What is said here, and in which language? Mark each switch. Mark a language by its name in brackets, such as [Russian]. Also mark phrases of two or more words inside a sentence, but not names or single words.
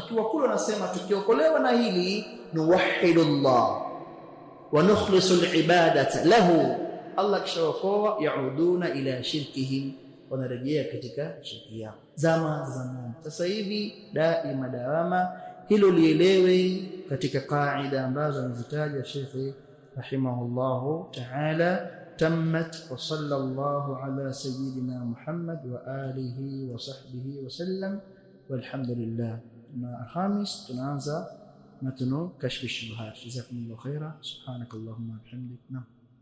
[Swahili] Wakiwa kule wanasema tukiokolewa na hili [Arabic] نوحد الله ونخلص العبادة له, [Swahili] Allah kishaokoa, [Arabic] يعودون إلى شركهم, [Swahili] wanarejea katika shirki yao. Zama sasa hivi daima dawama, hilo lielewe katika kaida ambazo anazitaja Sheikh [Arabic] رحمه الله تعالى. تمت وصلى الله على سيدنا محمد وآله وصحبه وسلم، والحمد لله. [Swahili] Na Alhamis tunaanza matnu kashf ash-shubuhat. [Arabic] جزاكم الله خيرا. سبحانك اللهم وبحمدك.